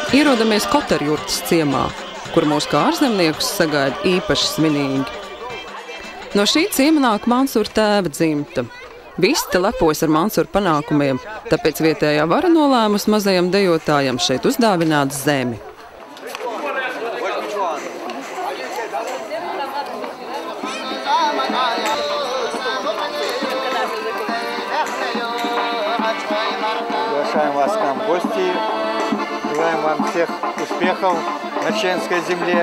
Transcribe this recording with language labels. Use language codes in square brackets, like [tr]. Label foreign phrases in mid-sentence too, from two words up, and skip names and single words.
[lv] atrodamies Koterjurtas ciemā, kur mūs kā ārzemniekus sagaida īpaši svinīgi. No šī ciema nāk Mansūra tēva dzimta. Visi te lepojas ar Mansūra panākumiem, tāpēc vietējā vara nolēmusi mazajam dejotājam šeit uzdāvināt zemi. [ru] Приглашаем вас к нам в гости. Желаем вам всех успехов на чеченской земле.